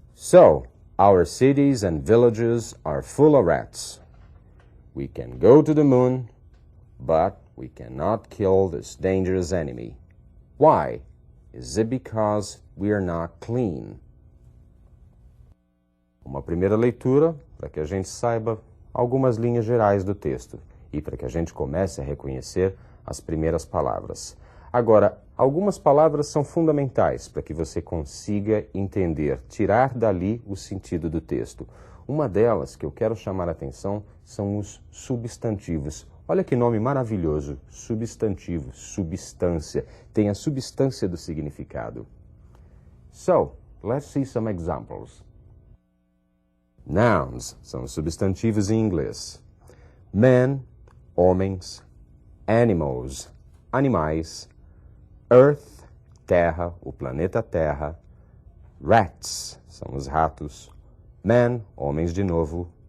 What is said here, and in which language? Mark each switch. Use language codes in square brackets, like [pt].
[en] So, our cities and villages are full of rats. We can go to the moon, but we cannot kill this dangerous enemy. Why? Is it because we are not clean? [pt] Uma primeira leitura para que a gente saiba algumas linhas gerais do texto e para que a gente comece a reconhecer as primeiras palavras. Agora, algumas palavras são fundamentais para que você consiga entender, tirar dali o sentido do texto. Uma delas que eu quero chamar a atenção são os substantivos. Olha que nome maravilhoso, substantivo, substância, tem a substância do significado. [en] So, let's see some examples. [pt] Nouns são substantivos em inglês. Men, homens. Animals, animais. Earth, terra, o planeta Terra. Rats, são os ratos. Men, homens de novo.